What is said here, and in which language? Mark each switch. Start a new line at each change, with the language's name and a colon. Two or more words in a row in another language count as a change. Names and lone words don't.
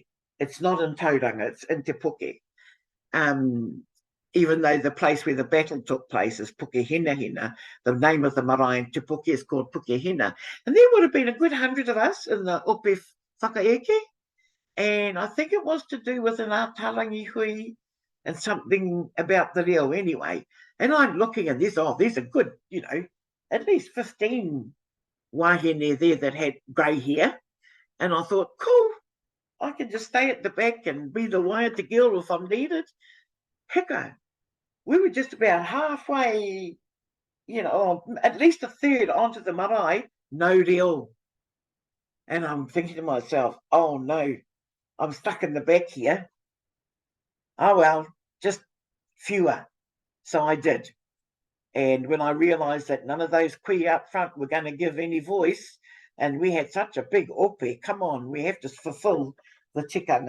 English: It's not in Tauranga, it's in Te Puke. Even though the place where the battle took place is Pukehina, the name of the marae in Te Puke is called Pukehina. And there would have been a good 100 of us in the
Māori: Ope Whakaeke.
English: And I think it was to do with an ātarangi hui and something about the reo anyway. And I'm looking at this, there's a good, at least 15 wahine there that had grey hair. And I thought, cool, I can just stay at the back and be the waiata girl if I'm needed. Heka, we were just about halfway, at least a third onto the marae, no reo. And I'm thinking to myself, oh no, I'm stuck in the back here. Oh well, just fewer. So I did. And when I realised that none of those kuia up front were going to give any voice, and we had such a big ope, come on, we have to fulfil the tikanga.